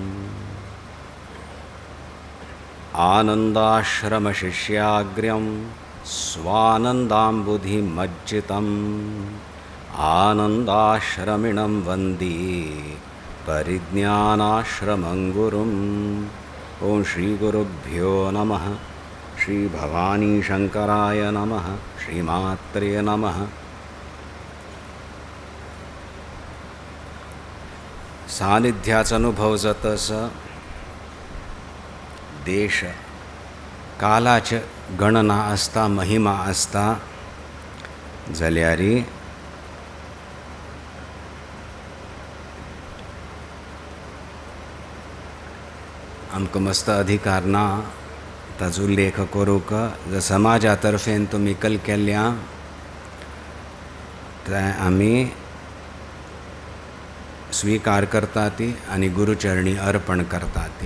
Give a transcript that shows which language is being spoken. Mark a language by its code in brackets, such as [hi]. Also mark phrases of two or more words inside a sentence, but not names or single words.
[sa] आनन्दाश्रमशिष्याग्र्यं स्वानन्दाम्बुधिमज्जितम् आनन्दाश्रमिणं वन्दे परिज्ञानाश्रमं गुरुम्। ॐ श्रीगुरुभ्यो नमः। श्रीभवानीशङ्कराय नमः। श्रीमात्रे नमः। [kok] सानिध्याचा अनुभव जातस देश कालाच गणना असता महिमा असता जाल्यारी आमकां मस्त अधिकार ना ताजो उल्लेख करूंक जर समाजा तर्फेन तुमी कल केल्ल्या तें आमी स्वीकार करता ती आनी गुरुचरणी अर्पण करता ती।